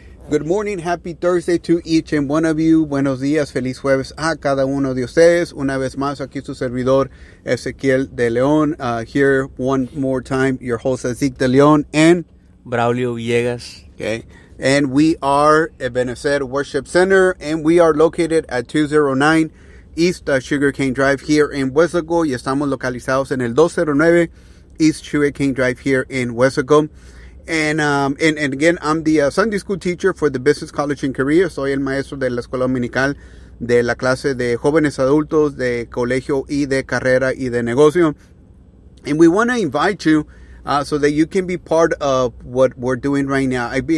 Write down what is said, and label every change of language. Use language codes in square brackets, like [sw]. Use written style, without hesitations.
[en] Good morning, happy Thursday to each and one of you. [es] Buenos días, feliz jueves a cada uno de ustedes. Una vez más, aquí su servidor, Ezequiel de León. [en] Here one more time, your host, Ezequiel de León, and Braulio Villegas. Okay, and we are Ebenezer Worship Center, and we are located at 209 East Sugarcane Drive here in West Laco. [es] Y estamos localizados en el 209 East Sugarcane Drive [en] here [es] in West Laco. [en] And again, I'm the Sunday school teacher for the Business College and Career. [es] Soy el maestro de la Escuela Dominical de la clase de jóvenes adultos de colegio y de carrera y de negocio. [en] And we want to invite you so that you can be part of what we're doing right now.